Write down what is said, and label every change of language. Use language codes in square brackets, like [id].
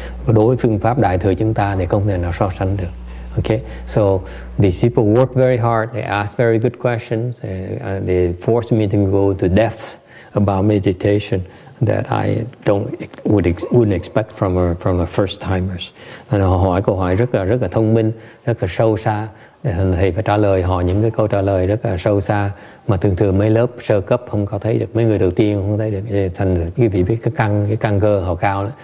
[vi] Và đối với phương pháp đại thừa chúng ta thì không thể nào so sánh được. [en] Okay, so these people work very hard. They ask very good questions. They force me to go to depths about meditation that I wouldn't expect from the first timers. [vi] Họ hỏi câu hỏi rất là thông minh, rất là sâu xa. Thầy phải trả lời họ những cái câu trả lời rất là sâu xa mà thường mấy lớp sơ cấp không có thấy được, mấy người đầu tiên không thấy được. Thành quý vị biết cái căn cơ họ cao đó.